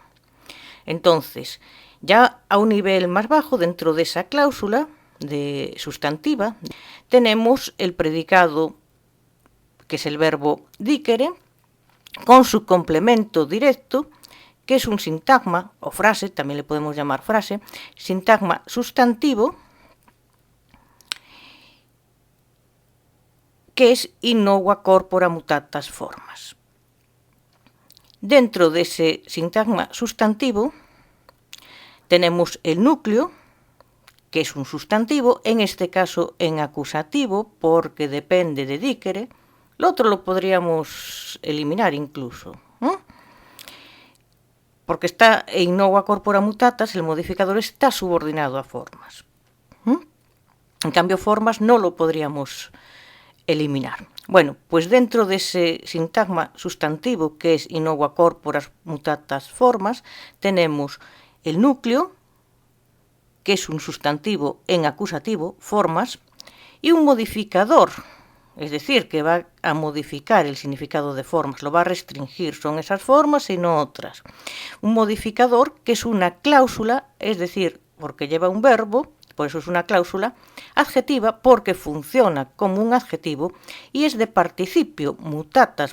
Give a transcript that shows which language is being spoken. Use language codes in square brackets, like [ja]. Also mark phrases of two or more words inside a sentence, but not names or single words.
[es] Entonces, ya a un nivel más bajo, dentro de esa cláusula de sustantiva, tenemos el predicado, que es el verbo dicere, con su complemento directo, que es un sintagma o frase, también le podemos llamar frase, sintagma sustantivo, que es [la] in nova corpora mutatas formas. [es] Dentro de ese sintagma sustantivo tenemos el núcleo, que es un sustantivo, en este caso en acusativo, porque depende de dicere. Lo otro lo podríamos eliminar incluso, porque está [la] in nova corpora mutatas, [es] el modificador está subordinado a formas. En cambio, formas no lo podríamos eliminar. Bueno, pues dentro de ese sintagma sustantivo que es [la] in nova corpora mutatas formas, [es] tenemos el núcleo, que es un sustantivo en acusativo, formas, y un modificador, es decir, que va a modificar el significado de formas, lo va a restringir, son esas formas y no otras. Un modificador que es una cláusula, es decir, porque lleva un verbo, por eso es una cláusula, adjetiva porque funciona como un adjetivo y es de participio, mutatas.